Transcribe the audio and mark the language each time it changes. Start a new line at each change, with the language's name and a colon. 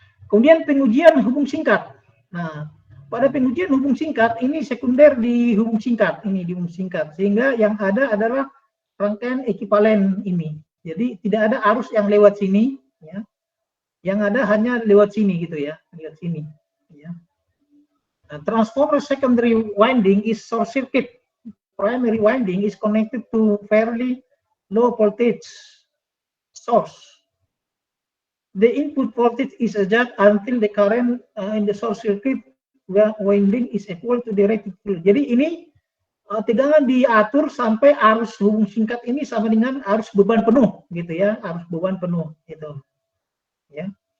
Indonesian: Kemudian pengujian hubung singkat. Nah, pada pengujian hubung singkat ini sekunder di hubung singkat, ini di hubung singkat, sehingga yang ada adalah rangkaian ekivalen ini. Jadi tidak ada arus yang lewat sini, ya. Yang ada hanya lewat sini, gitu ya, lewat sini, ya.
English: Nah, transformer secondary winding is short circuit. Primary winding is connected to fairly low voltage source. The input voltage is adjusted until the current in the short circuit winding is equal to the rated flow.
Indonesian: Jadi ini tegangan diatur sampai arus hubung singkat ini sama dengan arus beban penuh, gitu ya, arus beban penuh, gitu, ya.